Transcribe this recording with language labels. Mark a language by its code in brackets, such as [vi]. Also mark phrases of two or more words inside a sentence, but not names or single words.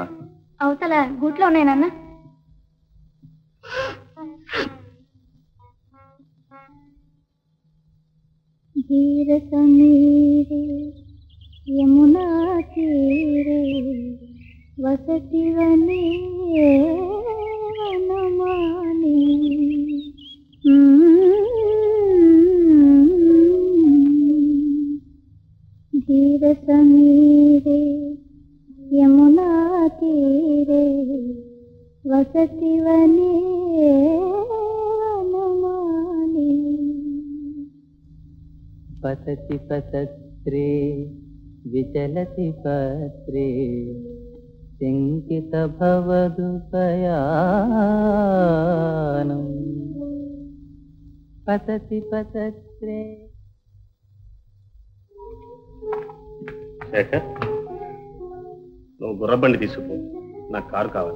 [te] అవతల గూట్లో ఉన్నాయనన్న. [sa] ధీర సమీరే యమునా తీరే వసతి వనే వనమాలి. धीर समीरे यमुना तीरे वसति वने वनमाली. पतति पतत्रे विचलति पत्रे शङ्कित भवदुपयानम्. पतति पतत्रे. [te] శేఖర్, నువ్వు గుర్రబండి తీసుకు, నాకు కారు కావాలి.